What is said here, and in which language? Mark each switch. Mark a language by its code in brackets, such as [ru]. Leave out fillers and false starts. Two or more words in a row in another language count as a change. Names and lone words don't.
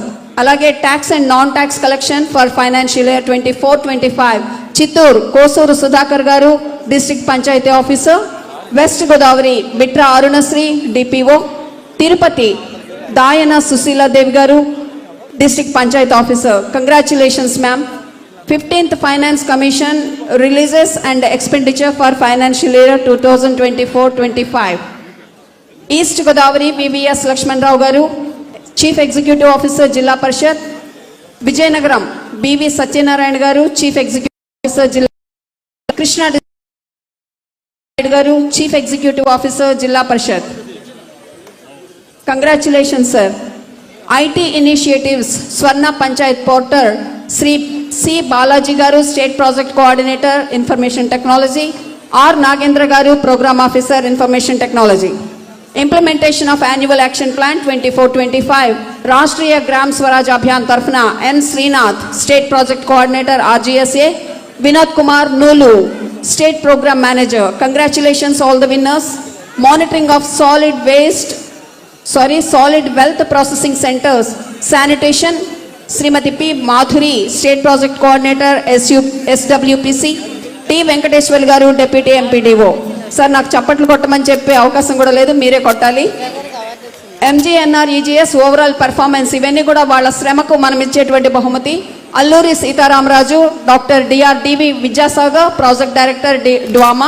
[en] Alage tax and non tax collection for financial year 24-25 Chittoor Kosuru Sudhakar garu District Panchayat Officer. West Godavari Bitra Arunasri DPO. Tirupati Dayana Susheela Devi garu District Panchayat Officer, congratulations ma'am. 15th Finance Commission releases and expenditure for financial year 2024-25. East Godavari VVS Lakshman Rao Garu, Chief Executive Officer Jilla Parishad. Vijayanagaram BV Satyanarayana Garu, Chief Executive Officer Jilla. Krishna Garu, Chief Executive Officer Jilla Parishad. Congratulations sir. IT Initiatives Swarna Panchayat Portal Sri C. Balaji Garu, State Project Coordinator, Information Technology. R. Nagendra Garu, Program Officer, Information Technology. Implementation of Annual Action Plan 24-25. Rashtriya Gram Swaraj Abhiyan Tarfna, N. Srinath, State Project Coordinator, RGSA. Vinod Kumar Nulu, State Program Manager. Congratulations all the winners. Monitoring of solid wealth processing centers. Sanitation. Srimati P. Madhuri, State Project Coordinator, SWPC. T. Venkateshwar Garu, Deputy MPDO. [te] సార్ నాకు చప్పట్లు కొట్టమని చెప్పే అవకాశం కూడా లేదు, మీరే కొట్టాలి. ఎంజీఎన్ఆర్ఈజీఎస్ [en] overall performance [te] ఇవన్నీ కూడా వాళ్ళ శ్రమకు మనం ఇచ్చేటువంటి బహుమతి. [en] Alluri Sitarama Raju, Doctor DRDV Vidyasagar, Project Director DWAMA.